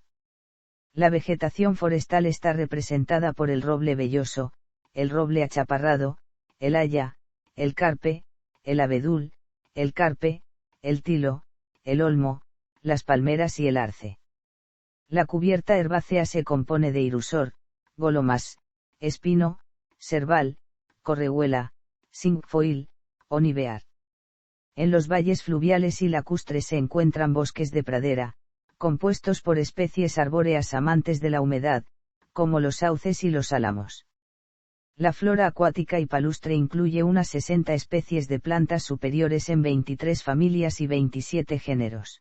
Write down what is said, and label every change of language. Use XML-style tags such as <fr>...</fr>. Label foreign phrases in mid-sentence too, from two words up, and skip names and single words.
<es>La vegetación forestal está representada por el roble velloso, el roble achaparrado, el haya, el carpe, el abedul, el carpe, el tilo, el olmo, las palmeras y el arce. La cubierta herbácea se compone de irusor, golomas, espino, serval, correhuela, cinquefoil, onivear. En los valles fluviales y lacustres se encuentran bosques de pradera, compuestos por especies arbóreas amantes de la humedad, como los sauces y los álamos. La flora acuática y palustre incluye unas 60 especies de plantas superiores en 23 familias y 27 géneros.</es>